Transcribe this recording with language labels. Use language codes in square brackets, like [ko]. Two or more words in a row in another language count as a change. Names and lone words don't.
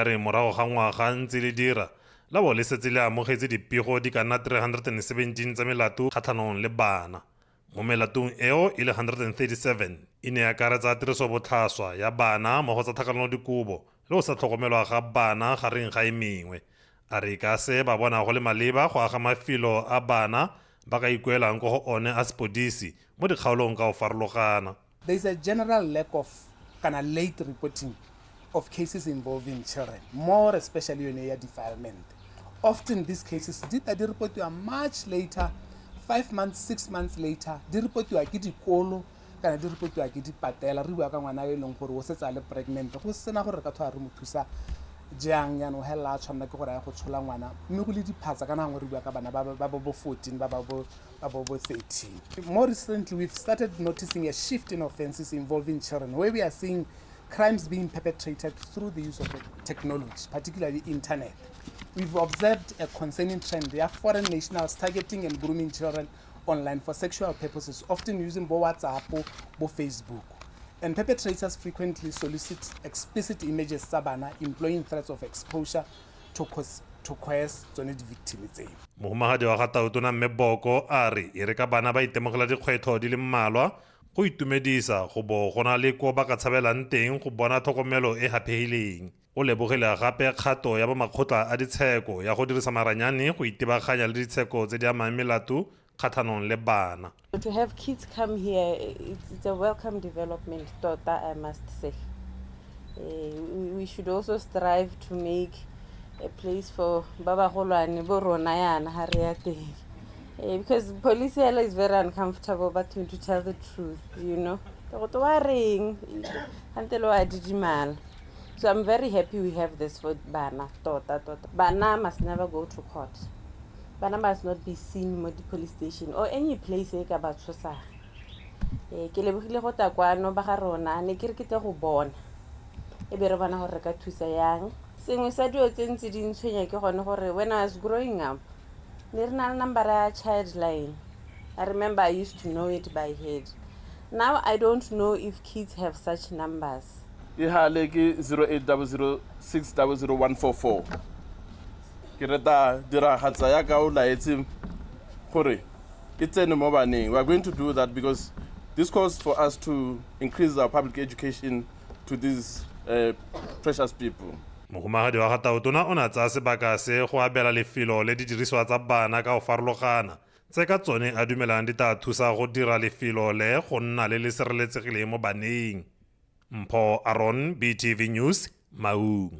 [tn] re morago ga ngwaga ntse le dira la bo le setse le amogetse dipego di ka nna 317 tsa melato kgatlhanong le bana mo melatong eo e le 137 e ne ya akaretsa tirisobotlhaswa ya bana mo go tsa tlhakanelodikobo le go sa tlhokomelwa ga bana gareng ga e mengwe a re ka se ba bona go le maleba go aga mafelo a bana ba ka ikuelang go one a sepodisi mo dikgaolong ka go farologana. [en] There is a general lack of late reporting of cases involving children, more especially in area defilement. Often these cases [tn] di reportiwa [en] much later, 5 months, 6 months later, [tn] di reportiwa ke dikolo kana di reportiwa ke dipatela re bua ka ngwana e leng gore o setse a le pregnant go sena gore ka thoa re mo thusa jang yana o hela a tshwanna ke gore ya go tshola ngwana mme go le diphatsa kana ngwe re bua ka bana ba bo 14 ba bo 13. [en] More recently we've started noticing a shift in offenses involving children where we are seeing crimes being perpetrated through the use of technology, particularly internet. We've observed a concerning trend. There are foreign nationals targeting and grooming children online for sexual purposes, often using WhatsApp or Facebook. And perpetrators frequently solicit explicit images sabana, employing threats of exposure to coerce [tn] tsone di [en] victims tseo. [tn] Mohumagadi wa gatautona mme Boko a re e re ka bana ba itemogela dikgwetlho di le mmalwa go itumedisa go bo go na le ko ba ka tshabelang teng go bona tlhokomelo e hapegileng o lebogile gape kgato ya bomakgotla a ditsheko ya go dirisa maranyane go itebaganya le ditsheko tse di amang melato kgathanong le bana. [en] To have kids come here, it's a welcome development, that I must say. We should also strive to make a place for [tn] Baba Holwane Boronayana Hariate. [en] Because police is very uncomfortable, but to tell the truth, you know. So I'm very happy we have this for Bana. Bana must never go to court. Bana must not be seen at the police station or any place [tn] e ka ba tshosa. Ke lebogile go ta kwa no ba ga rona ne ke re ke tle go bona. E be re bana gore ka thusa yang. Sengwe sa dio tsentse di ntshwenya ke gone gore [en] when I was growing up, [tn] ne re na le number ya [en] child line. I remember I used to know it by head. Now I don't know if kids have such numbers. [tn] Ihale ke 0800600144. Ke reta diragatsa ya ka o laetse gore ke tsene mo baneng. [en] We are going to do that because this calls for us to increase our public education to these precious people. [tn] Mohumagadi wa gatautona o na tsa sebaka se go abela lefelo le di diriswa tsa bana ka go farologana tse ka tsone a dumelang di tla thusa go dira lefelo le go nna le le sireletsegileng mo baneng. Mpho Aaron, BTV News, Maun.